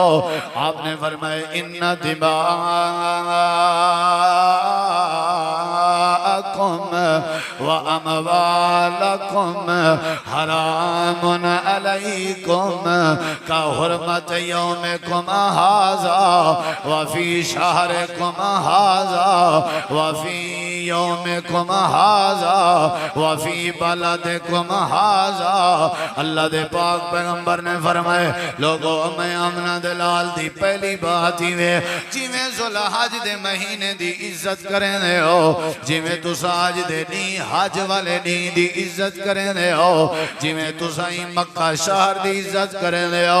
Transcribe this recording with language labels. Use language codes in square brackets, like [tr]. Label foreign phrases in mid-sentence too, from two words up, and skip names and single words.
[ar] آپنے فرمایا إن دماءكم وأموالكم حرام عليكم كحرمة يومكم هذا وفي شهركم هذا وفي يومكم هذا وفي بلدكم هذا. [pa] اللہ دے پاک پیغمبر نے فرمایا، لوگو میں آمنہ دے لال دی پہلی گل ہی وے جیویں ذوالحج دے مہینے دی عزت کریندے ہو، جیویں تساں اج دے دی حج والے دی دی عزت کریندے ہو، جیویں تساں مکہ شہر دی عزت کریندے ہو.